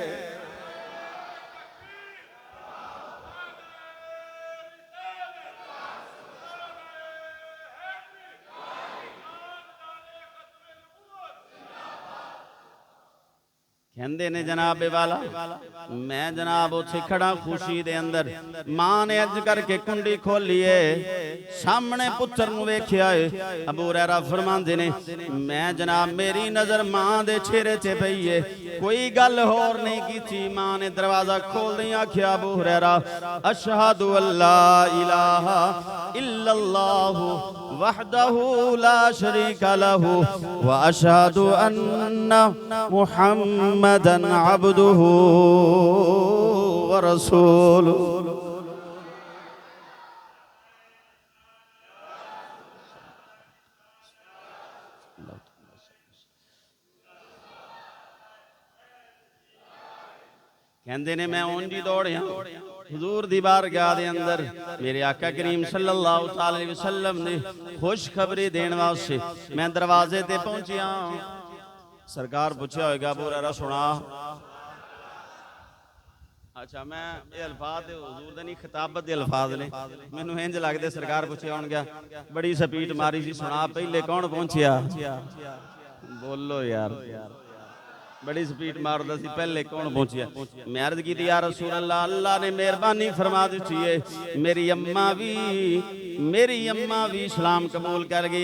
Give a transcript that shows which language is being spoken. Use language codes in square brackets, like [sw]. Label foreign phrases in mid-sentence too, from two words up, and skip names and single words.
[pa] کہندے نے جنابِ والا میں جناب اُتھے کھڑا خوشی دے اندر ماں نے اج کرکے کنڈی کھولی ہے سامنے پُتر نوں ویکھیا ہے ابو ہریرہ فرماندے نے میں جناب میری نظر ماں دے چہرے تے پئی ہے کوئی گل ہور نہیں کیتی ماں نے دروازہ کھول دیا آکھیا ابو ہریرہ [ar] أشهد ألا إله إلا الله وحده لا شريك له و أشهد أن محمدا عبده و رسوله. [pa] کہتے نے میں اُنج ہی دوڑیا حضور دی بارگاہ دے اندر میرے آقا کریم [ar] صلی اللہ علیہ وسلم [pa] نے خوشخبری دینے واسطے میں دروازے تے پہنچیا. سرکار پوچھا ہوگا ابو ہریرہ سنا. اچھا میں یہ الفاظ حضور دے نہیں خطابت دے الفاظ نے مینوں اِنج لگدے سرکار پُچھیا ہون گیا بڑی سپیڈ ماری سی سنا پہلے کون پہنچیا. بولو یار بڑی سپیڈ ماردا سی پہلے کون پہنچیا. میں عرض کی [ar] یا رسول اللہ [pa] اللہ نے مہربانی فرما دی ہے میری اماں بھی اسلام قبول کر گئی.